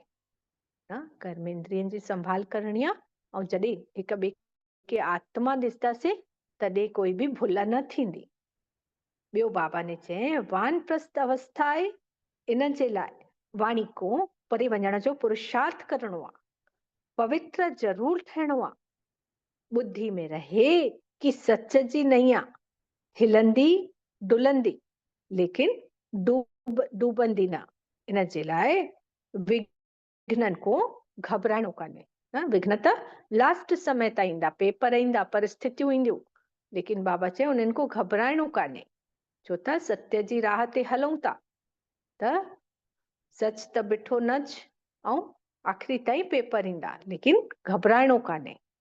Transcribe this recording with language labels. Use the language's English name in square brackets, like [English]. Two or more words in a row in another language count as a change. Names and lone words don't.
[Sindhi] कर्मेंद्रियनि जी संभाल करणी आहे ऐं जॾहिं हिक ॿिए खे आत्मा ॾिसंदासीं तॾहिं कोई बि भुल न थींदी। ॿियो बाबा ने चई वानप्रस्थ अवस्था आहे, इन जे लाइ वाणी को परे वञण जो पुरुषार्थ करणो आहे, पवित्र जरूर थियणो आहे। बुद्धि में रहे कि सच जी नैया हिलंदी डुलंदी लेकिन डूबंदी न। इन जे लाइ विघ्ननि को घबराइणो कान्हे। विघ्न त लास्ट समय ताईं ईंदा, पेपर ईंदा, परिस्थितियूं ईंदियूं, लेकिन बाबा चयो उन्हनि को घबराइणो कान्हे, छो त सत्य जी राह ते हलूं था त सच त बिठो नच ऐं आख़िरी ताईं पेपर ईंदा, लेकिन घबराइणो कान्हे।